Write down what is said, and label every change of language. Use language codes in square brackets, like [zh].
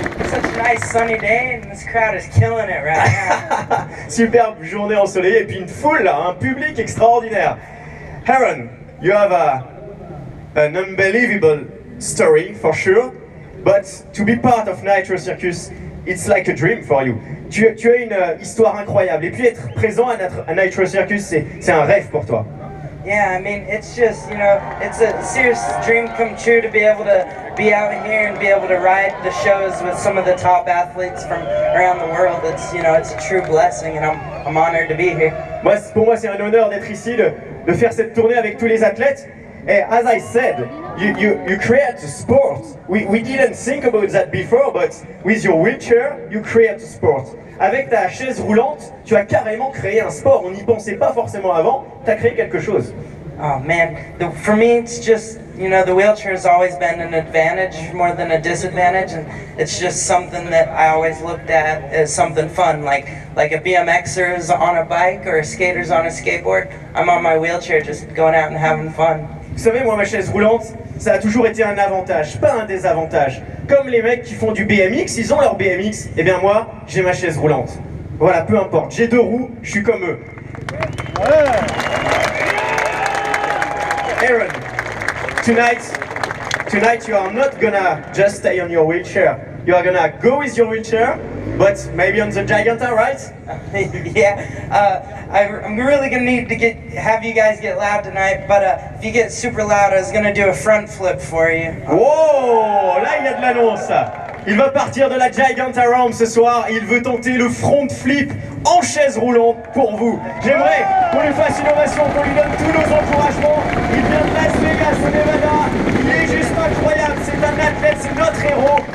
[en] Such a nice sunny day and this crowd is killing it right now. [fr] Superbe journée ensoleillée et puis une foule, un public extraordinaire. [en] Aaron, you have an unbelievable story for sure, but to be part of Nitro Circus, it's like a dream for you. [fr] Tu as une histoire incroyable et puis être présent à Nitro Circus, c'est un rêve pour toi. [en] Yeah, I mean, it's just, you know, it's a serious dream come true to be able to be out here and be able to ride the shows with some of the top athletes from around the world. It's, you know, it's a true blessing, and I'm honored to be here. [fr] Pour moi, c'est un honneur d'être ici, de faire cette tournée avec tous les athlètes. [en] And as I said, you create a sport. We didn't think about that before, but with your wheelchair, you create a sport. [fr] Avec ta chaise roulante, tu as carrément créé un sport. On n'y pensait pas forcément avant, tu as créé quelque chose. [en] Oh man, for me it's just, you know, the wheelchair has always been an advantage more than a disadvantage, and it's just something that I always looked at as something fun, like a BMXer is on a bike or a skater's on a skateboard. I'm on my wheelchair just going out and having fun. [fr] Vous savez, moi, ma chaise roulante, ça a toujours été un avantage, pas un désavantage. Comme les mecs qui font du BMX, ils ont leur BMX, et bien moi, j'ai ma chaise roulante. Voilà, peu importe, j'ai 2 roues, je suis comme eux. [en] Aaron, tonight you are not gonna just stay on your wheelchair. You are gonna go with your wheelchair, but maybe on the Giganta, right? Yeah, I'm really gonna need to have you guys get loud tonight, but if you get super loud, I was gonna do a front flip for you. [fr] Oh, là il y a de l'annonce. Il va partir de la Giganta Ramp ce soir et il veut tenter le front flip en chaise roulante pour vous. J'aimerais qu'on lui fasse une ovation, qu'on lui donne tous nos encouragements. Il vient de Las Vegas au Nevada, il est juste incroyable, c'est un athlète, c'est notre héros.